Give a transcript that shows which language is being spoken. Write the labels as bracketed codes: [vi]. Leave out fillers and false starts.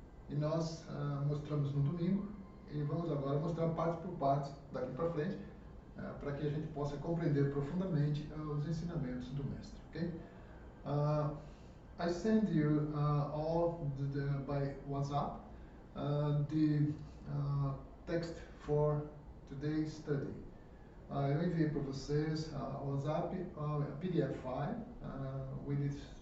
[pt] E nós mostramos no domingo e vamos agora mostrar parte por parte daqui para frente, para que a gente possa compreender profundamente os ensinamentos do Mestre, ok? [en] I send you all by WhatsApp the text for today's study. [pt] Eu enviei para vocês o WhatsApp, [en] a PDF file with